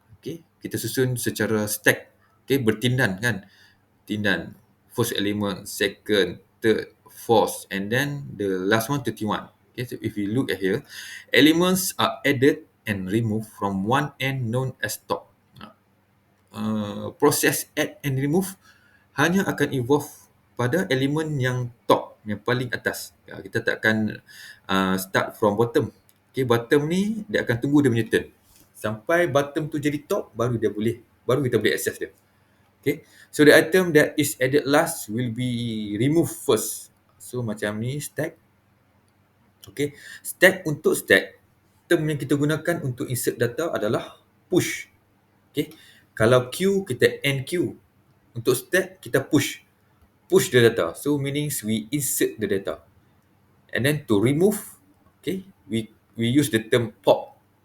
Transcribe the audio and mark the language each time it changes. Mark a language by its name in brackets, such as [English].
[Malay] Okay, kita susun secara stack. Okay, bertindan kan, tindan. [English] First element, second, third, fourth, and then the last one 31. Okay, so if you look at here, elements are added and removed from one end known as top. [Malay] Proses add and remove hanya akan evolve pada elemen yang top, yang paling atas. Kita tak akan [English] start from bottom. [Malay] Okay, bottom ni dia akan tunggu dia punya turn. Sampai bottom tu jadi top, baru kita boleh access dia. [English] Okay, so the item that is added last will be removed first. [Malay] So macam ni stack. Okay, stack untuk stack, term yang kita gunakan untuk insert data adalah push. Okay, kalau queue kita enqueue. Untuk stack kita push the data. [English] So meanings we insert the data. And then to remove, okay, we use the term pop.